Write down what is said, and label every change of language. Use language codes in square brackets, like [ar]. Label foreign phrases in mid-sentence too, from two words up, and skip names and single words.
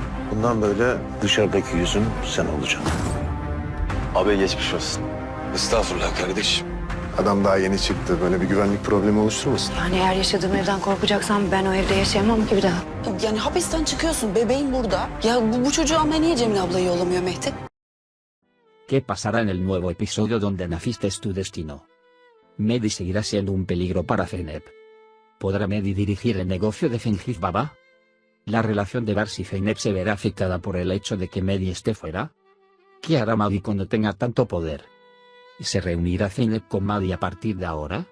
[tr] Bundan böyle dışarıdaki yüzün sen olacaksın. Abi geçmiş olsun. Estağfurullah kardeşim. Adam daha yeni çıktı. Böyle bir güvenlik problemi oluşturmasın? Yani eğer yaşadığım evden korkacaksam ben o evde yaşayamam ki bir daha. Yani hapisten çıkıyorsun, bebeğin burada. Ya bu çocuğu almaya niye Cemile ablayı yollamıyor Mehdi? [es] ¿Qué pasará en el nuevo episodio donde naciste es tu destino? Mehdi seguirá siendo un peligro para Zeynep. ¿Podrá Mehdi dirigir el negocio de Cengiz Baba? ¿La relación de Bars y Zeynep se verá afectada por el hecho de que Mehdi esté fuera? ¿Qué hará Mehdi cuando tenga tanto poder? ¿Se reunirá Zeynep con Mehdi a partir de ahora?